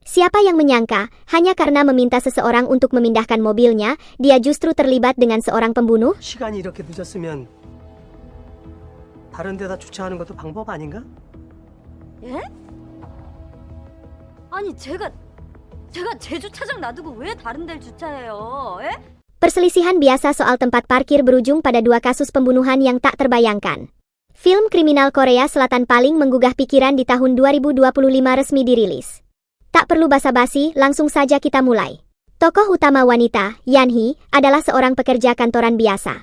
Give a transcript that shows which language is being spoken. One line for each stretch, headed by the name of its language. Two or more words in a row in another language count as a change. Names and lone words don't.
Indonesian: Siapa yang menyangka, hanya karena meminta seseorang untuk memindahkan mobilnya, dia justru terlibat dengan seorang pembunuh?
Korean: 시간이 이렇게 늦었으면 다른 데다 주차하는 것도 방법 아닌가? 예? 아니 제가 제 주차장 놔두고 왜 다른 데를 주차해요? 예?
Indonesian: Perselisihan biasa soal tempat parkir berujung pada dua kasus pembunuhan yang tak terbayangkan. Film kriminal Korea Selatan paling menggugah pikiran di tahun 2025 resmi dirilis. Tak perlu basa-basi, langsung saja kita mulai. Tokoh utama wanita, Yeon-hee, adalah seorang pekerja kantoran biasa.